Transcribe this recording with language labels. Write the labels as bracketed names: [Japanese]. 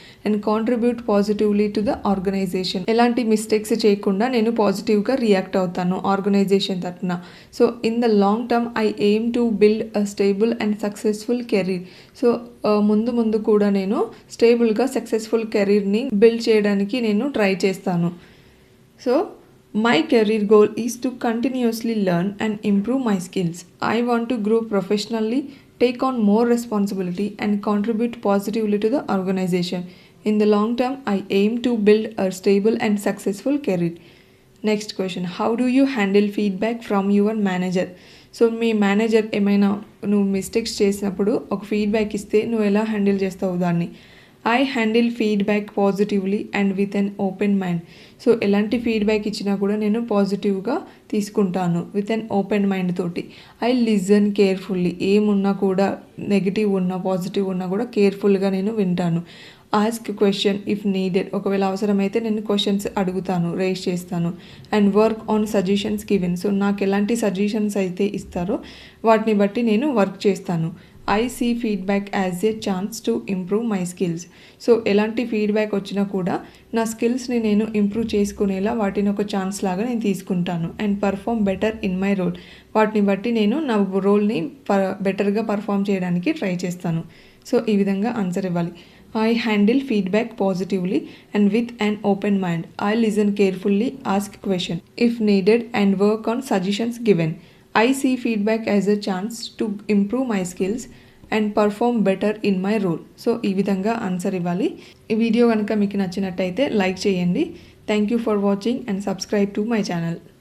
[English] And contribute positively to the organization. [Telugu] ఎలాంటి mistakes చేయకుండా నేను పాజిటివ్గా రియాక్ట్ అవుతాను ఆర్గనైజేషన్ తరఫున. [English] So in the long term I aim to build a stable and successful career. [Telugu] So ముందు కూడా నేను స్టేబుల్గా సక్సెస్ఫుల్ కెరీర్ని బిల్డ్ చేయడానికి నేను ట్రై చేస్తాను. [English] So my career goal is to continuously learn and improve my skills. I want to grow professionally, take on more responsibility and contribute positively to the organization. In the long term, I aim to build a stable and successful career. Next question, how do you handle feedback from your manager? [Telugu] So మీ manager ఏమైనా నువ్వు mistakes చేసినప్పుడు ఒక feedback ఇస్తే నువ్వు ఎలా handle చేస్తావు దాన్ని? [English] I handle feedback positively and with an open mind. [Telugu] So ఎలాంటి ఫీడ్బ్యాక్ ఇచ్చినా కూడా నేను పాజిటివ్గా తీసుకుంటాను [English] with an open mind [Telugu] తోటి. [English] I listen carefully. [Telugu] ఏమున్నా కూడా నెగిటివ్ ఉన్నా పాజిటివ్ ఉన్నా కూడా కేర్ఫుల్గా నేను వింటాను. [English] Ask question if needed. [Telugu] ఒకవేళ అవసరమైతే నేను క్వశ్చన్స్ అడుగుతాను, రేస్ చేస్తాను. [English] And work on suggestions given. [Telugu] So నాకు ఎలాంటి సజెషన్స్ అయితే ఇస్తారో వాటిని బట్టి నేను వర్క్ చేస్తాను. [English] I see feedback as a chance to improve my skills. [Telugu] So ఎలాంటి ఫీడ్బ్యాక్ వచ్చినా కూడా నా స్కిల్స్ని నేను ఇంప్రూవ్ చేసుకునేలా వాటిని ఒక ఛాన్స్ లాగా నేను తీసుకుంటాను. [English] And perform better in my role. [Telugu] వాటిని బట్టి నేను నా రోల్ని బెటర్గా పర్ఫామ్ చేయడానికి ట్రై చేస్తాను. సో ఈ విధంగా ఆన్సర్ ఇవ్వాలి. [English] I handle feedback positively and with an open mind. I listen carefully, ask questions if needed and work on suggestions given. I see feedback as a chance to improve my skills and perform better in my role. [Telugu] So ఈ విధంగా answer ఇవ్వాలి. ఈ video కనుక మీకు నచ్చినట్టయితే like చేయండి. [English] Thank you for watching and subscribe to my channel.